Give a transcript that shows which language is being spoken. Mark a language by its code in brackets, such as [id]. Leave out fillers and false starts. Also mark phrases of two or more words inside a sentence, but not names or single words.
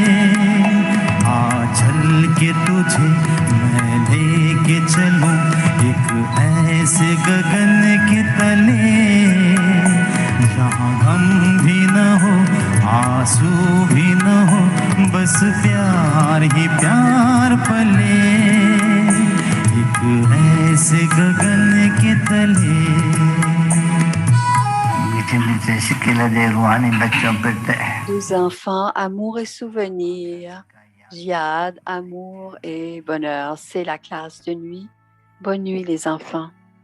[hi] चल के तुझे मैं लेके चलूं एक ऐसे गगन के तले जहाँ गम भी न हो आंसू भी न हो बस प्यार ही प्यार पले एक ऐसे गगन के तले [fr] Deux enfants, amour et souvenirs. Jihad, amour et bonheur. C'est la classe de nuit. Bonne nuit les enfants.